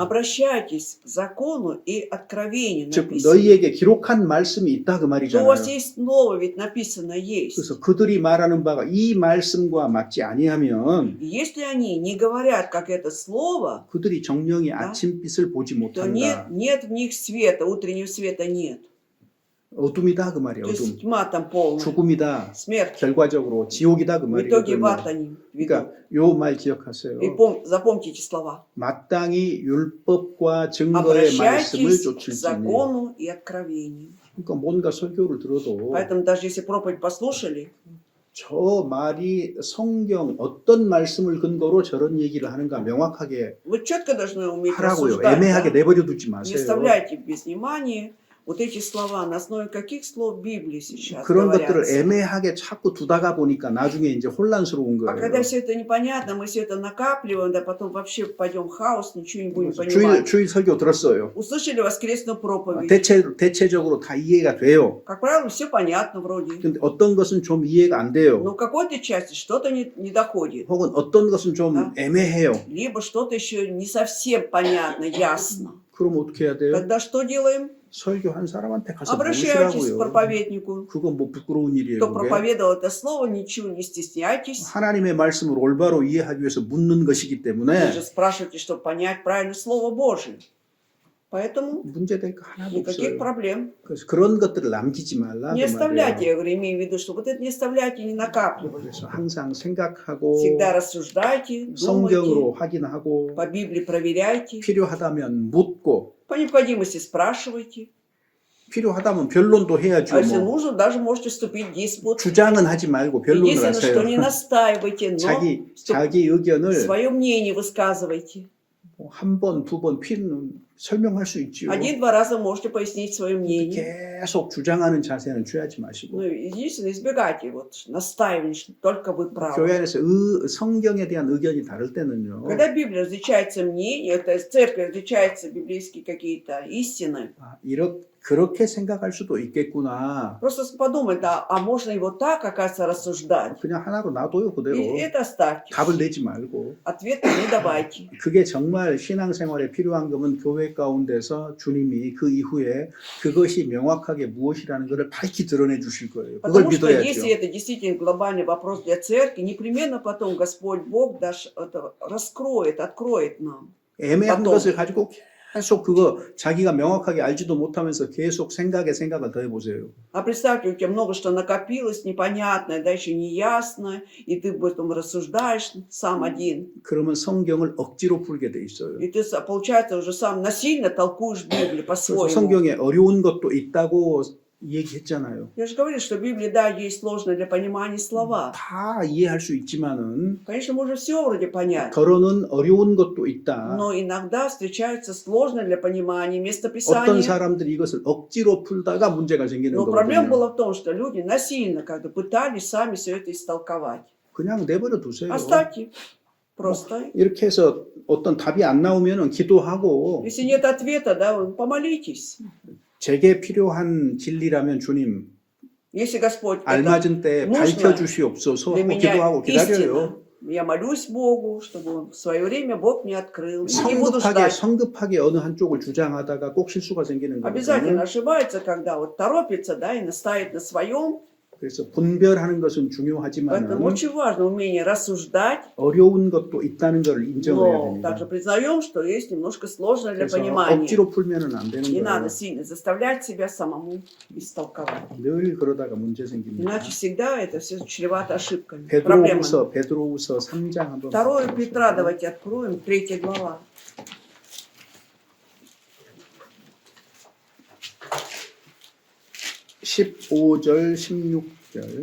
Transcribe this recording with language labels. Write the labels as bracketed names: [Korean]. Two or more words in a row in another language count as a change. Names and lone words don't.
[Russian] обращайтесь к закону и откровению, [Korean] 즉 [Russian] написано. [Korean] 너희에게 기록한 말씀이 있다 그 [Russian] Что у [Korean] 말이잖아요. [Russian] вас есть новое, ведь написано есть. [Korean] 그래서 그들이 말하는 바가 이 말씀과 맞지 아니하면 [Russian] И если они не говорят, как это слово, [Korean] 그들이 정령이 [Russian] Да. [Korean] 아침빛을 보지 [Russian] то [Korean] 못한다. [Russian] нет в них света, утреннего света нет. [Korean] 어둠이다 그 말이에요. [Russian] То [Korean] 어둠. [Russian] есть тьма там полная, [Korean] 죽음이다. [Russian] смерть. [Korean] 결과적으로 지옥이다 그 [Russian] В [Korean] 말이에요. [Russian] итоге в [Korean] 그러면. [Russian] ад они ведут. [Korean] 그러니까 요 말 기억하세요. [Russian] И запомните эти слова. [Korean] 마땅히 율법과 증거의 말씀을 [Russian] Обращайтесь к [Korean] 쫓을지니. [Russian] закону и откровению. [Korean] 그러니까 뭔가 설교를 들어도 [Russian] Поэтому даже если проповедь послушали, [Korean] 저 말이 성경 어떤 말씀을 근거로 저런 얘기를 하는가 명확하게 [Russian] вы четко должны уметь [Korean] 하라고요. [Russian] рассуждать. [Korean] 애매하게 [Russian] Да? [Korean] 내버려 두지 [Russian] Не [Korean] 마세요. [Russian] оставляйте без внимания вот эти слова, на основе каких слов Библии сейчас [Korean] 그런 것들을 [Russian] говорятся. [Korean] 애매하게 자꾸 두다가 보니까 나중에 이제 혼란스러운 [Russian] А когда [Korean] 거예요. [Russian] все это непонятно, мы все это накапливаем, да потом вообще пойдем в хаос, ничего не будем понимать. [Korean] 주일 설교 들었어요. [Russian] Услышали воскресную проповедь. [Korean] 대체적으로 다 이해가 돼요. [Russian] Как правило, все понятно вроде. [Korean] 근데 어떤 것은 좀 이해가 안 돼요. [Russian] Но в какой-то части что-то не доходит. [Korean] 혹은 어떤 것은 좀 [Russian] Да. [Korean] 애매해요. [Russian] Либо что-то еще не совсем понятно, ясно. [Korean] 그럼 어떻게 해야 돼요? [Russian] Тогда что делаем? [Korean] 설교한 사람한테 가서 [Russian] Обращайтесь к [Korean] 모시라고요. [Russian] проповеднику. [Korean] 그건 뭐 부끄러운 일이에요. [Russian] Кто [Korean] 그게? [Russian] проповедовал это слово, ничего не стесняйтесь. [Korean] 하나님의 말씀을 올바로 이해하기 위해서 묻는 것이기 [Russian] Вы [Korean] 때문에 [Russian] же спрашиваете, чтобы понять правильно Слово Божие. Поэтому [Korean] 문제될 거 하나도 [Russian] никаких [Korean] 없어요. [Russian] проблем. [Korean] 그래서 그런 것들을 남기지 말라. [Russian] Не [Korean] 그 [Russian] оставляйте, [Korean] 말이에요. [Russian] я говорю, имею в виду, что вот это не оставляйте, не накапливайте. [Korean] 그래서 항상 생각하고 [Russian] Всегда рассуждайте, [Korean] 성경으로 [Russian] думайте, [Korean] 확인하고 [Russian] по Библии проверяйте, [Korean] 필요하다면 묻고 [Russian] по необходимости спрашивайте. [Korean] 필요하다면 변론도 해야죠. [Russian] А если [Korean] 뭐. [Russian] нужно, даже можете вступить в диспут. [Korean] 주장은 하지 말고 변론을 [Russian] Единственное, что не [Korean] 하세요. [Russian] настаивайте, но [Korean] 자기 의견을 [Russian] свое мнение высказывайте. [Korean] 한 번, 두 번 설명할 수 있지요. [Russian] Один-два раза можете пояснить свое мнение. [Korean] 계속 주장하는 자세는 취하지 마시고 [Russian] Ну, единственное, избегайте вот настаивания, что только вы правы. [Korean] 교회 안에서 성경에 대한 의견이 다를 때는요. [Russian] Когда Библия различается мнение, это церковь различаются библейские какие-то истины, [Korean] 그렇게 생각할 수도 있겠구나. [Russian] просто подумай, да, а можно и вот так, оказывается, рассуждать. [Korean] 그냥 하나로 놔둬요 그대로. [Russian] И это оставьте. [Korean] 답을 내지 말고. [Russian] Ответ не давайте. [Korean] 그게 정말 신앙생활에 필요한 거면 교회 가운데서 주님이 그 이후에 그것이 명확하게 무엇이라는 것을 밝히 드러내 주실 거예요. 그걸 [Russian] Потому что [Korean] 믿어야죠. [Russian] если это действительно глобальный вопрос для церкви, непременно потом Господь Бог раскроет, откроет нам. [Korean] 애매한 [Russian] потом. [Korean] 것을 가지고 계속 그거 자기가 명확하게 알지도 못하면서 계속 생각을 더 해보세요. [Russian] А представьте, у тебя много что накопилось, непонятное, да еще неясное, и ты об этом рассуждаешь сам один. [Korean] 그러면 성경을 억지로 풀게 돼 있어요. [Russian] И ты, получается, уже сам насильно толкуешь Библию [Korean] 그래서 [Russian] по-своему. [Korean] 성경에 어려운 것도 있다고 얘기했잖아요. [Russian] Я же говорю, что в Библии, да, есть сложные для понимания слова. [Korean] 다 이해할 수 있지만은 [Russian] Конечно, можно все вроде понять, [Korean] 더러는 어려운 것도 있다. [Russian] но иногда встречаются сложные для понимания [Korean] 어떤 [Russian] местописания. [Korean] 사람들이 이것을 억지로 풀다가 문제가 생기는 [Russian] Но проблема [Korean] 거거든요. [Russian] была в том, что люди насильно как-то пытались сами все это истолковать. [Korean] 그냥 내버려 두세요. [Russian] Оставьте. Просто. [Korean] 이렇게 해서 어떤 답이 안 나오면은 기도하고 [Russian] Если нет ответа, да, вы помолитесь. [Korean] 제게 필요한 진리라면 주님 [Russian] Если Господь это [Korean] 알맞은 때 [Russian] нужно [Korean] 밝혀주시옵소서 [Russian] для [Korean] 하고 [Russian] меня [Korean] 기도하고 기다려요. [Russian] истина, я молюсь Богу, чтобы в свое время Бог мне открыл. Не буду ждать. [Korean] 성급하게 어느 한쪽을 주장하다가 꼭 실수가 생기는 [Russian] Обязательно [Korean] 거거든요. [Russian] ошибается, когда вот торопится, да, и настаивает на своем. [Korean] 그래서 분별하는 것은 [Russian] Поэтому [Korean] 중요하지만 [Russian] очень важно умение рассуждать, [Korean] 어려운 것도 있다는 걸 인정해야 [Russian] но [Korean] 됩니다. [Russian] также признаем, что есть немножко сложное для [Korean] 그래서 [Russian] понимания. [Korean] 억지로 풀면은 안 되는 [Russian] Не [Korean] 거예요. [Russian] надо сильно заставлять себя самому истолковать. [Korean] 늘 그러다가 문제 생깁니다. [Russian] Иначе всегда это все чревато ошибками, проблемами. [Korean] 베드로후서 3장 한번 [Russian] 2 Петра давайте откроем, 3 глава. [Korean] 15절 16절